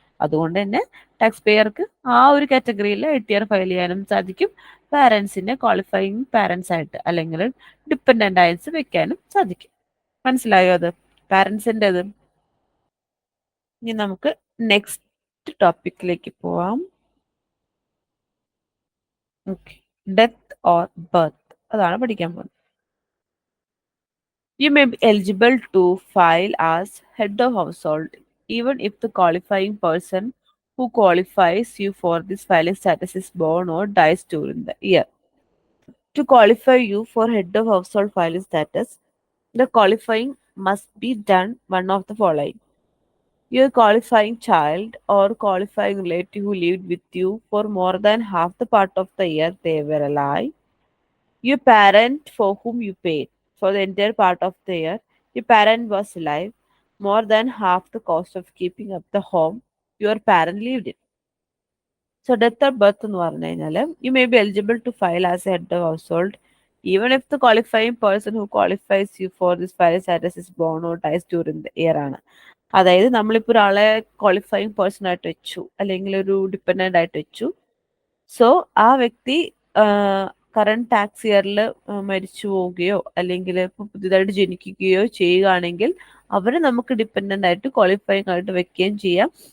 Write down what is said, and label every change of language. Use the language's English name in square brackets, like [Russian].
[Malayalam] അതുകൊണ്ട് തന്നെ ടാക്സ് പെയർക്ക് ആ ഒരു കാറ്റഗറിയിൽ ITR ഫയൽ ചെയ്യാനും സാധിക്കും, പാരന്റ്സിന്റെ ക്വാളിഫയിങ് പാരന്റ്സ് ആയിട്ട് അല്ലെങ്കിൽ ഡിപ്പെൻഡന്റ് ആയിട്ട് വെക്കാനും സാധിക്കും. മനസ്സിലായോ അത് പാരന്റ്സിൻ്റെത്? ഇനി നമുക്ക് നെക്സ്റ്റ് ടോപ്പിക്കിലേക്ക് പോവാം. ഓക്കെ, ഡെത്ത് ഓർ ബർത്ത്, അതാണ് പഠിക്കാൻ പോകുന്നത്. [English] You may be eligible to file as head of household even if the qualifying person who qualifies you for this filing status is born or dies during the year. To qualify you for head of household filing status, the qualifying must be done one of the following: your qualifying child or qualifying relative who lived with you for more than half the part of the year they were alive, your parent for whom you paid for the entire part of the year your parent was alive, more than half the cost of keeping up the home your parent lived in. So death or birth [Malayalam] എന്ന് പറഞ്ഞു കഴിഞ്ഞാൽ [English] you may be eligible to file as a head of household even if the qualifying person who qualifies you for this filing status is born or dies during the year [Malayalam] ആണ്. അതായത് നമ്മളിപ്പോൾ ഒരാളെ qualifying person ആയിട്ട് വെച്ചു അല്ലെങ്കിൽ ഒരു dependent ആയിട്ട് വെച്ചു. സോ ആ വ്യക്തി കറണ്ട് ടാക്സ് ഇയറിൽ മരിച്ചു പോവുകയോ അല്ലെങ്കിൽ ഇപ്പോൾ പുതിയതായിട്ട് ജനിക്കുകയോ ചെയ്യുകയാണെങ്കിൽ അവരെ നമുക്ക് ഡിപ്പെൻഡന്റ് ആയിട്ട് ക്വാളിഫയിങ് ആയിട്ട് വെക്കുകയും ചെയ്യാം.